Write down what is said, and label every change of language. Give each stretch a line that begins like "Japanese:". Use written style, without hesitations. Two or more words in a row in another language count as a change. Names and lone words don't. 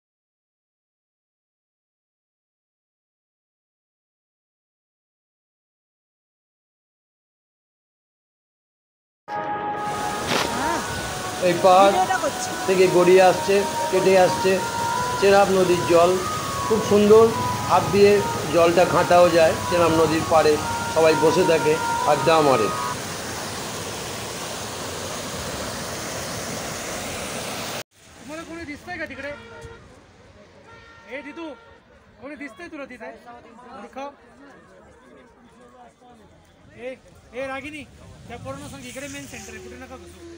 Bangla: এই পাহাড় থেকে গড়িয়ে আসছে, কেটে আসছে চেনাব নদীর জল, খুব সুন্দর। হাত দিয়ে জলটা ঘাঁটাও যায়। চেনাব নদীর পাড়ে সবাই বসে থাকে, আড্ডা মারে।
Marathi: तुम्हाला कोणी दिसतंय का तिकडे? हे दिदू, कोणी दिसतंय तुला तिथे?
Hindi: दिखाव.
Marathi: ए रागिनी, त्या पोरांना सांग इकडे
English: main centre
Marathi: आहे, कुठे नका घुसू.